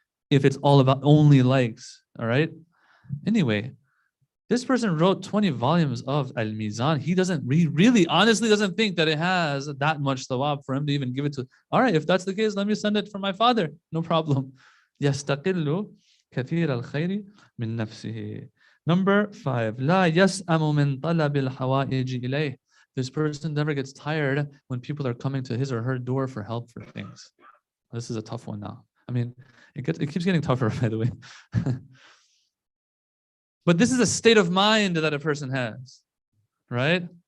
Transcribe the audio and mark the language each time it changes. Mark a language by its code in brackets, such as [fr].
[en] If it's all about only likes, all right? Anyway, this person wrote 20 volumes of Al-Mizan. He really honestly doesn't think that it has that much thawab for him to even give it to. All right, if that's the case, let me send it for my father. No problem. [ar] يَسْتَقِلُّ كَثِيرَ الْخَيْرِ مِنْ نَفْسِهِ. [en] Number 5, [ar] لا يسأم من طلب الحوائج إليه. [en] This person never gets tired when people are coming to his or her door for help for things. This is a tough one now. I mean, it keeps getting tougher, by the way. But this is a state of mind that a person has, right?